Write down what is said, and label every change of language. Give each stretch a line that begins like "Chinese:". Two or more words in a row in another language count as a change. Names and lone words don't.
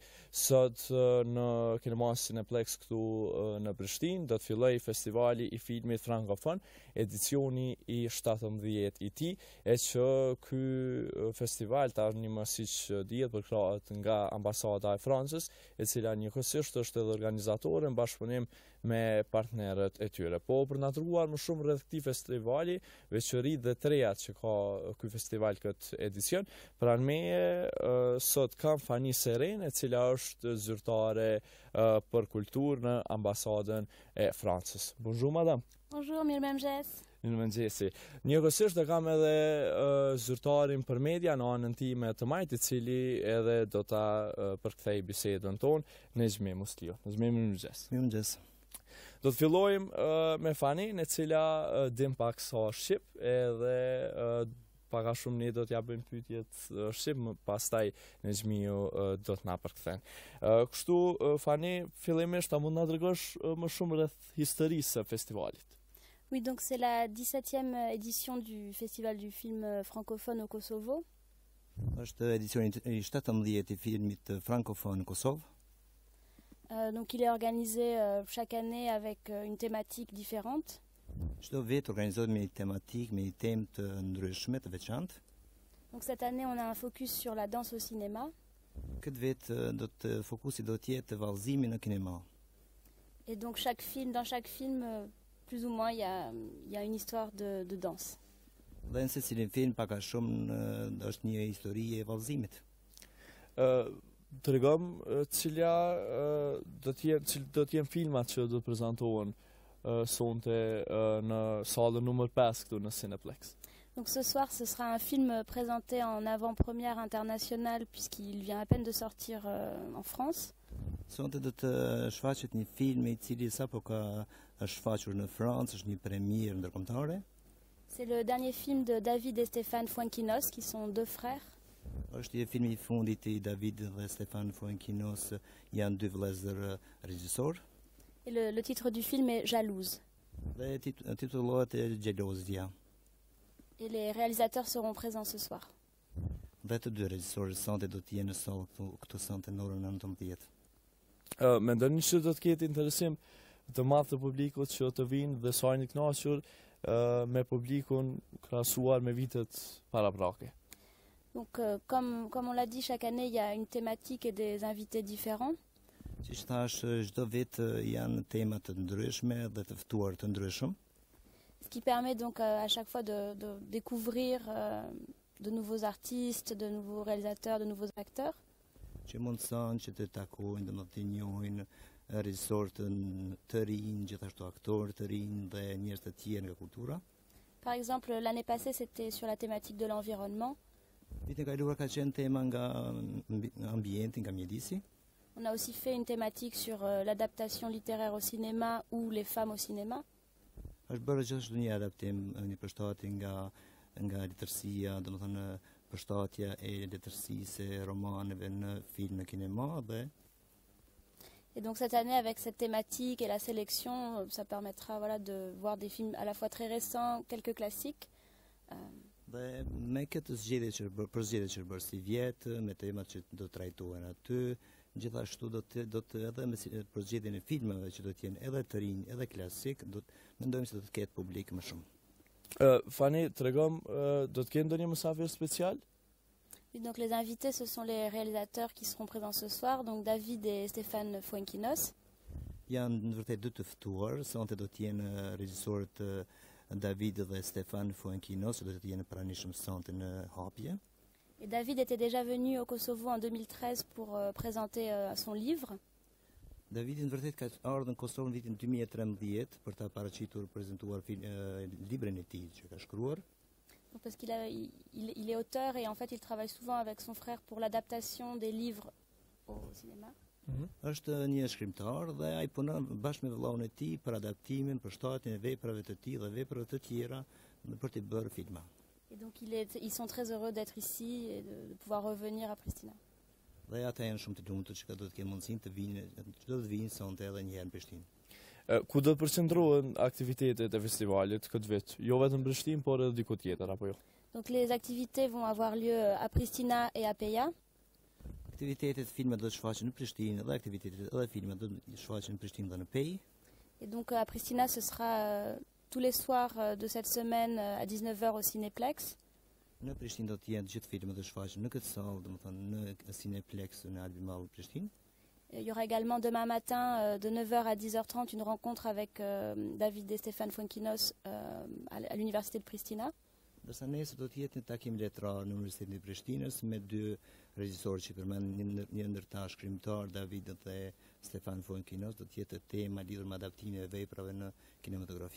Albanian: Sot në Kinemas Cineplex këtu në Prishtinë do të fillojë festivali i filmit frankofon, edicioni i 17 i tij, e që ky festival tani më siç dihet përkrahet nga ambasada e Francës, e cila njëkohësisht është edhe organizatore në bashkëpunim me partnerët e tyre. Po për na treguar më shumë rreth këtij festivali, veçoritë dhe trejat që ka ky festival këtë edicion, pranë meje sot kam Fani Seren, e cila është zyrtare për kulturë në ambasadën e Francës.
French: Bonjour madame. Bonjour,
Albanian: mirëmëngjes. Mirëmëngjesi. Njëkohësisht e kam edhe zyrtarin për media në anën time të majt, i cili edhe do ta përkthej bisedën tonë, Nezmi Muslio. Nezmi, mirëmëngjes. Mirëmëngjes. Do të fillojmë me Fanin, e cila dim pak sa shqip, edhe paka shumë ne do t'ja bëjmë pyetjet shqip, pastaj Nezmiu do t'na përkthen. Kështu Fani, fillimisht a mund na tregosh më shumë rreth historisë së festivalit?
French: Oui, donc c'est la 17e édition du Festival du film francophone au Kosovo.
Albanian: Është edicioni i 17 i filmit frankofon në Kosovë.
French: Donc il est organisé chaque année avec une thématique différente.
Albanian: Çdo vit organizohet me një tematik, me një temë të ndryshme, të veçantë.
French: Donc cette année on a un focus sur la danse au cinéma.
Albanian: Këtë vit fokusi do të jetë vallëzimi në kinema.
French: Et donc dans chaque film, plus ou moins, il y a une histoire de danse.
Albanian: Dhe në secilin film pak a shumë është një histori e vallëzimit. Tregom cila do të jenë filmat që do të prezantohen sonte në salën numër 5 këtu në Cineplex.
French: Donc ce soir, ce sera un film présenté en avant-première internationale puisqu'il vient à peine de sortir en France.
Albanian: Sonte do të shfaqet një film i cili sapo ka shfaqur në Francë, është një premierë ndërkombëtare.
French: C'est le dernier film de David et Stéphane Fuenquinos, qui sont deux frères.
Albanian: Është një film i fundit i David dhe Stefan Fuenquinos, janë dy vëllezër regjisor.
French: Et le titre du film est Jalouse.
Albanian: Dhe titullohet Xhelozia.
French: Et les réalisateurs seront présents ce soir.
Albanian: Dhe të dy regjisorët sonte do të jenë në sallë këtu sonte në orën 19. Mendoni që do të ketë interesim të madh të publikut që të vinë dhe sa një kënaqur me publikun krahasuar me vitet paraprake?
French: Donc comme on l'a dit, chaque année il y a une thématique et des invités différents.
Albanian: Siç thash, çdo vit janë tema të ndryshme dhe të ftuar të ndryshëm.
French: Ce qui permet donc à chaque fois de découvrir de nouveaux artistes, de nouveaux réalisateurs, de nouveaux acteurs.
Albanian: Që mundson që të takojnë, domethënë të njohin regjisorë të rinj, gjithashtu aktorë të rinj dhe njerëz të tjerë nga kultura.
French: Par exemple, l'année passée, c'était sur la thématique de l'environnement.
Albanian: Vitin e kaluar ka qenë tema nga ambienti, nga mjedisi.
French: On a aussi fait une thématique sur l'adaptation littéraire au cinéma ou les femmes au cinéma.
Albanian: Është bërë gjithashtu një adaptim, një përshtatje nga letërsia, domethënë përshtatja e letërsisë e romaneve në film në kinema dhe.
French: Et donc cette année, avec cette thématique et la sélection, ça permettra de voir des films à la fois très récents, quelques classiques.
Albanian: Dhe me këtë zgjedhje që bërë si vjetë, me temat që do të trajtohen aty, gjithashtu do të edhe me përzgjedhjen e filmave që do të jenë edhe të rinj, edhe klasik, mendojmë se do të ketë publik më shumë. Fani, tregom, do të kenë ndonjë mysafir special?
French: Oui, donc les invités, ce sont les réalisateurs qui seront présents ce soir, donc David et Stéphane Fuenquinos.
Albanian: Janë në vërtet dy të ftuar, sonte do të jenë regjisorët David dhe Stefan Fuenquinos, do të jenë pranishëm sonte në hapje.
French: Et David était déjà venu au Kosovo en 2013 pour présenter son livre.
Albanian: David në vërtet ka ardhur në Kosovë në vitin 2013 për ta paraqitur, prezentuar librin e tij që ka shkruar.
French: Parce qu'il est auteur et en fait il travaille souvent avec son frère pour l'adaptation des livres au cinéma.
Albanian: Është një shkrimtar dhe ai punon bashkë me vëllaun e tij për adaptimin, për shtatjen e veprave të tij dhe veprave të tjera për të bërë filma.
French: Et donc ils sont très heureux d'être ici et de pouvoir revenir à Pristina.
Albanian: Dhe ata janë shumë të lumtur që do të kenë mundësinë të vinë, do të vinë sonte edhe një herë në Prishtinë. Ku do të përqendrohen aktivitetet e festivalit këtë vit? Jo vetëm në Prishtinë, por edhe diku tjetër apo jo?
French: Donc les activités vont avoir lieu à Pristina et à Peja.
Albanian: Aktivitetet filmat do të shfaqen në Prishtinë dhe aktivitetet edhe filmat do të shfaqen në Prishtinë dhe në Pejë.
French: Et donc à Pristina, ce sera tous les soirs de cette semaine à 19h au Cinéplex.
Albanian: Në Prishtinë do të jenë gjithë filmat do shfaqen në këtë sallë, domethënë në Cinéplex në Albi Mall Prishtinë.
French: Il y aura également demain matin de 9h à 10h30 une rencontre avec David et Stéphane Fuenkinos à l'université de Pristina.
Albanian: Dërsa nesër do të jetë një takim letrar në Universitetin e Prishtinës me dy regjisorë që përmend një ndërta shkrimtar, David dhe Stefan Fuenkinos, do të jetë tema lidhur me adaptimin e veprave në kinematografi.